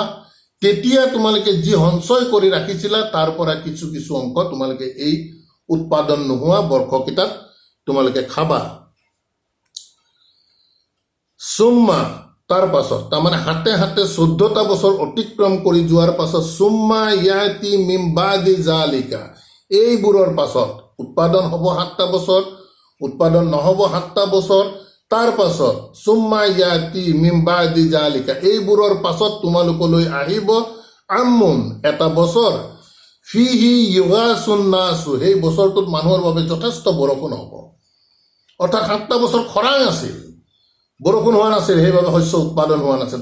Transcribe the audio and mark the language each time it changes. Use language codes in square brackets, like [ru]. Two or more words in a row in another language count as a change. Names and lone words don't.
[as] তেতিয়া তোমালোকে যি সঞ্চয় কৰি ৰাখিছিলা তাৰ পৰা কিছু কিছু অংশ তোমালোকে এই উৎপাদন নোহোৱা বৰ্ষকেইটাত তোমালোকে খাবা। সুম্মা তাৰ পাছত তাৰমানে হাতে হাতে 14টা বছৰ অতিক্ৰম কৰি যোৱাৰ পাছত [ar] ثم يأتي من بعد ذلك [as] এইবোৰৰ পাছত উৎপাদন হ'ব 7টা বছৰ, উৎপাদন নহ'ব 7টা বছৰ। তাৰ পাছত [ar] ثم يأتي من بعد ذلك [as] এইবোৰৰ পাছত তোমালোকলৈ আহিব আমুন এটা বছৰ [ar] فيه يغاث الناس [as] সেই বছৰটোত মানুহৰ বাবে যথেষ্ট বৰষুণ হ'ব। অৰ্থাৎ 7টা বছৰ খৰাং আছিল, বৰষুণ হোৱা নাছিল, সেইবাবে শস্য উৎপাদন হোৱা নাছিল।